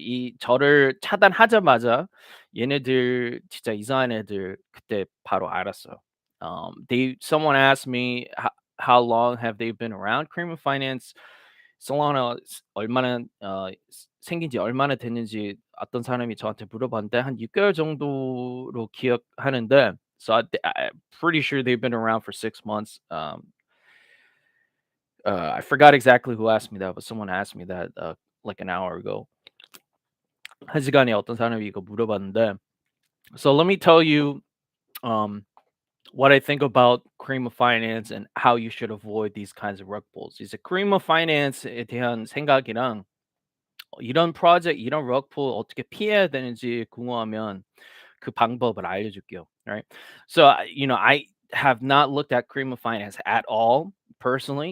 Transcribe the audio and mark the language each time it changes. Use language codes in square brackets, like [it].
[ko] 이 저를 차단하자마자 얘네들 진짜 이상한 애들 그때 바로 알았어요. [en] Someone asked me how long have they been around Crema Finance? [ko] Solana 얼마나 생긴 지 얼마나 됐는지 어떤 사람이 저한테 물어봤는데 한 6개월 정도로 기억하는데 [en] so I'm pretty sure they've been around for 6 months. I forgot exactly who asked me that, but someone asked me that like an hour ago. [ko] 한 시간에 어떤 사람이 이거 물어봤는데 [en] so let me tell you um what I think about Cream of Finance and how you should avoid these kinds of rug pulls. [ko] 이제 Cream of Finance에 대한 생각이랑 이런 프로젝트, 이런 rug pull 어떻게 피해야 되는지 궁금하면 그 방법을 알려줄게요. [en] Right? So I have not looked at Cream of Finance at all personally.